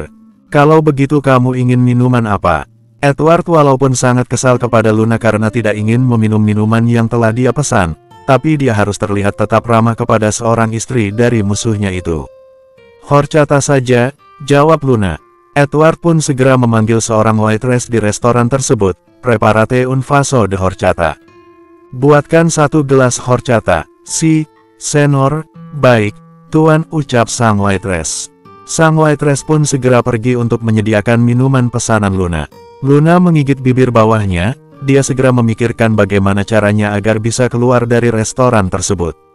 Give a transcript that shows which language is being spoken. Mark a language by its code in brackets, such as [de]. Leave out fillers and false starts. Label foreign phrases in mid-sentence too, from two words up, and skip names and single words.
[id] Kalau begitu kamu ingin minuman apa? Edward walaupun sangat kesal kepada Luna karena tidak ingin meminum minuman yang telah dia pesan, tapi dia harus terlihat tetap ramah kepada seorang istri dari musuhnya itu. Horchata saja, jawab Luna. Edward pun segera memanggil seorang waitress di restoran tersebut, [es] preparate un vaso de horchata. [id] Buatkan satu gelas horchata. [es] Si, senor, [id] baik, tuan, ucap sang waitress. Sang waitress pun segera pergi untuk menyediakan minuman pesanan Luna. Luna menggigit bibir bawahnya, dia segera memikirkan bagaimana caranya agar bisa keluar dari restoran tersebut.